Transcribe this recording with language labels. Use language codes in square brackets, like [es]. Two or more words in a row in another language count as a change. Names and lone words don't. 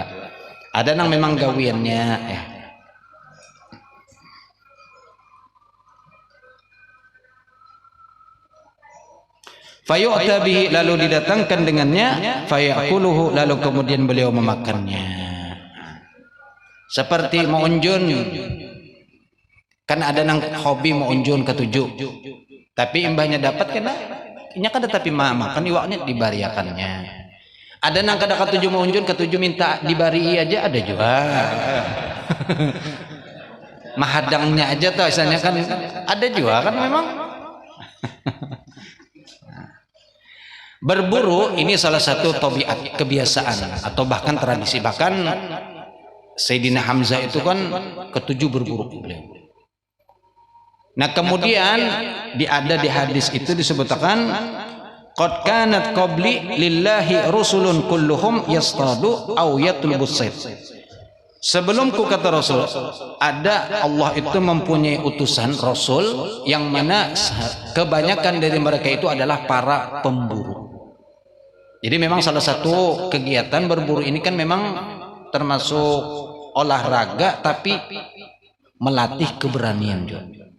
[id] Ada yang memang gawiannya ya. [ar] فيؤتى به, [id] lalu didatangkan dengannya, fayakuluhu, lalu kemudian beliau memakannya. [bjn] Seperti meunjun, kan ada nang hobi meunjun ketujuh, tapi imbahnya dapat kena nya kada, tapi makan iwaknya dibariakannya. Ada nang kada ketujuh meunjun, ketujuh minta dibari aja, ada juga. Mahadangnya aja tuh misalnya kan ada juga kan memang. [id] Berburu ini salah satu tabiat, kebiasaan atau bahkan tradisi. Bahkan Sayyidina Hamzah itu kan ketujuh berburu beliau. Nah kemudian ada di hadis itu disebutkan, [ar] قد كانت قبلي لله رسل كلهم يصطاد أو يطلب الصيد. [id] Sebelumku, kata Rasul, ada Allah itu mempunyai utusan Rasul yang mana kebanyakan dari mereka itu adalah para pemburu. Jadi memang salah satu kegiatan berburu ini kan memang termasuk olahraga, tapi melatih keberanian juga.